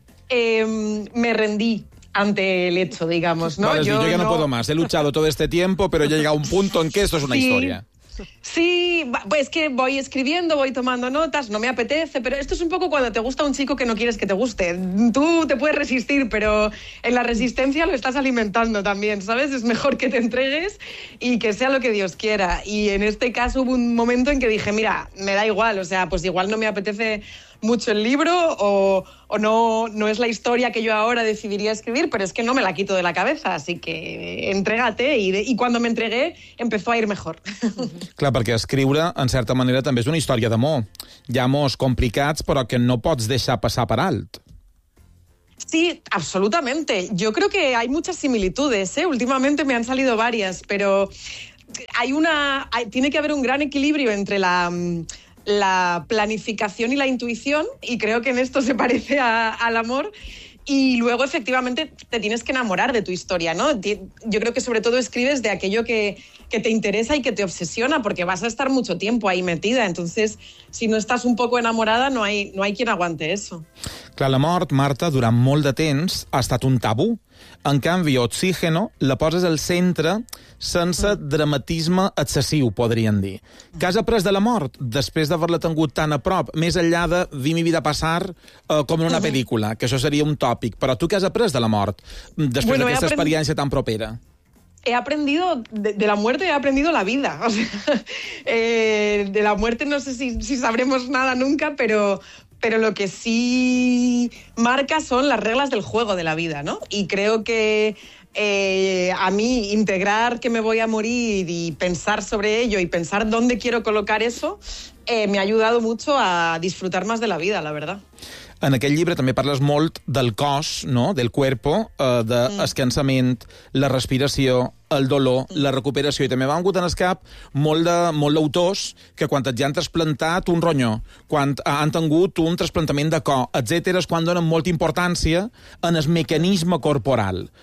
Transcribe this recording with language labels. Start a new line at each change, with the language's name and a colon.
Spanish: Me rendí ante el hecho, digamos, ¿no? Vale, yo ya no puedo más, he luchado todo este tiempo, pero ya he llegado a un punto en que esto es una historia. Sí, pues que voy escribiendo, voy tomando notas, no me apetece, pero esto es un poco cuando te gusta un chico que no quieres que te guste. Tú te puedes resistir, pero en la resistencia lo estás alimentando también, ¿sabes? Es mejor que te entregues y que sea lo que Dios quiera. Y en este caso hubo un momento en que dije, mira, me da igual, o sea, pues igual no me apetece mucho el libro o no es la historia que yo ahora decidiría escribir, pero es que no me la quito de la cabeza, así que entrégate. Y cuando me entregué, empezó a ir mejor.
Catalan: Clar, perquè escriure, en certa manera, també és una història d'amor. Hi ha amors complicats, però que no pots deixar passar per alt.
Spanish: Sí, absolutamente. Yo creo que hay muchas similitudes, ¿eh? Últimamente me han salido varias, pero hay una, tiene que haber un gran equilibrio entre la planificación y la intuición, y creo que en esto se parece al amor. Y luego, efectivamente, te tienes que enamorar de tu historia, ¿no? Yo creo que sobre todo escribes de aquello que te interesa y que te obsesiona, porque vas a estar mucho tiempo ahí metida. Entonces, si no estás un poco enamorada, no hay quien aguante eso.
Catalan: Clar, la mort, Marta, durant molt de temps ha estat un tabú. En canvi, Oxígeno la poses al centre sense dramatisme excessiu, podríem dir. Què has après de la mort després d'haver-la tingut tan a prop, més enllà de Vim i vida passar com en una pel·lícula, que això seria un tòpic, però tu què has après de la mort després d'aquesta experiència tan propera?
Spanish: He aprendido de la muerte, he aprendido la vida. O sea, de la muerte no sé si sabremos nada nunca, pero lo que sí marca son las reglas del juego de la vida, ¿no? Y creo que a mí integrar que me voy a morir y pensar sobre ello y pensar dónde quiero colocar eso me ha ayudado mucho a disfrutar más de la vida, la verdad.
Catalan: En aquest llibre també parles molt del cos, no?
Spanish: Del cuerpo,
Catalan: descansament, la respiració, el dolor, la recuperació. I també m'ha vingut en el cap molt d'autors que quan ja han trasplantat un ronyó, quan han tingut un trasplantament de cor, etcètera, és quan donen molta importància en el mecanisme corporal.